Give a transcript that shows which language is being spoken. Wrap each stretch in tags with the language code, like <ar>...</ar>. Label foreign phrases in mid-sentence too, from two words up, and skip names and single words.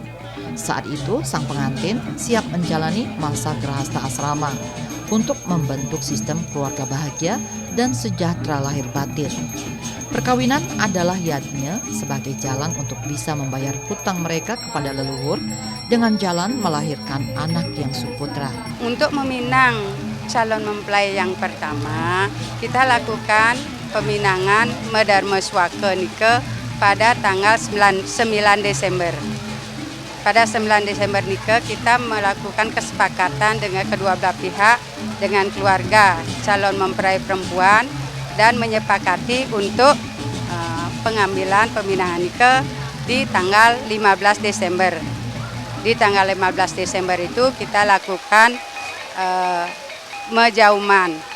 <id>Saat itu, sang pengantin siap menjalani masa grahasta asrama untuk membentuk sistem keluarga bahagia dan sejahtera lahir batin. Perkawinan adalah yajna sebagai jalan untuk bisa membayar hutang mereka kepada leluhur dengan jalan melahirkan anak yang suputra. Untuk meminang calon mempelai yang pertama, kita lakukan peminangan Medharma Swaka Nika pada tanggal 9 Desember. Pada 9 Desember Nika kita melakukan kesepakatan dengan kedua belah pihak, dengan keluarga calon mempelai perempuan, dan menyepakati untuk pengambilan peminangan Nika di tanggal 15 Desember. Di tanggal 15 Desember itu kita lakukan mejauman.</id>